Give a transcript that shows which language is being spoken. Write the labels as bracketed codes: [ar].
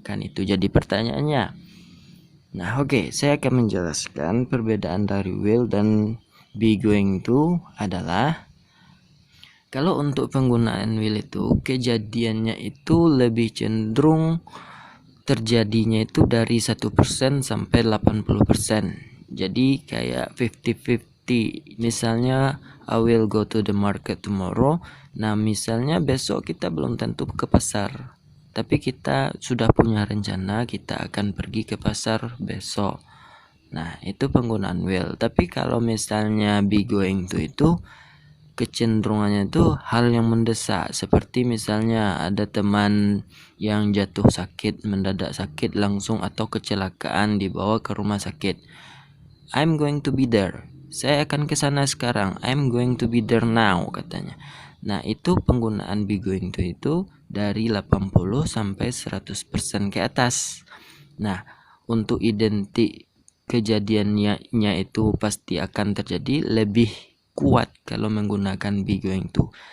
[id] Kan itu jadi pertanyaannya. Nah, saya akan menjelaskan perbedaan dari will dan be going to adalah kalau untuk penggunaan will itu kejadiannya itu lebih cenderung terjadinya itu dari 1% sampai 80%. Jadi kayak 50-50. Misalnya [en] I will go to the market tomorrow. [id] Nah, misalnya besok kita belum tentu ke pasar, tapi kita sudah punya rencana kita akan pergi ke pasar besok. Nah, itu penggunaan will. Tapi kalau misalnya be going to itu kecenderungannya itu hal yang mendesak, seperti misalnya ada teman yang jatuh sakit, mendadak sakit langsung atau kecelakaan dibawa ke rumah sakit. [en] I'm going to be there. [id] Saya akan ke sana sekarang. [en] I'm going to be there now, [id] katanya. Nah, itu penggunaan be going to itu dari 80 sampai 100% ke atas. Nah, untuk identik kejadiannya itu pasti akan terjadi lebih kuat kalau menggunakan be going to.